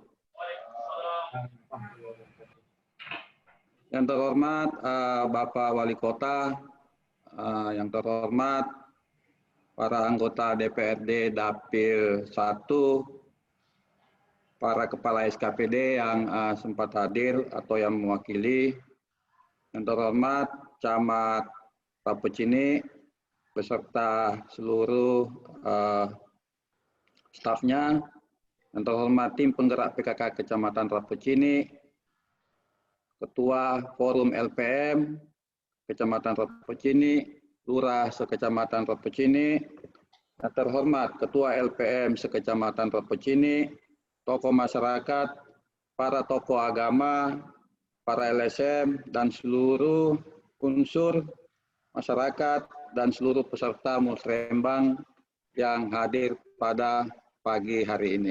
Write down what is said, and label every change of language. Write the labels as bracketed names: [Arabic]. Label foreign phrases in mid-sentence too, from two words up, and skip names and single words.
[Indonesian] Yang terhormat Bapak Wali Kota, yang terhormat para anggota DPRD Dapil 1, para kepala SKPD yang sempat hadir atau yang mewakili, yang terhormat Camat Rapocini beserta seluruh stafnya, yang terhormat tim penggerak PKK Kecamatan Rapocini, Ketua Forum LPM Kecamatan Rapocini, Lurah se-Kecamatan Rapocini, yang terhormat Ketua LPM se-Kecamatan Rapocini, tokoh masyarakat, para tokoh agama, para LSM, dan seluruh unsur masyarakat dan seluruh peserta Musrembang yang hadir pada pagi hari ini.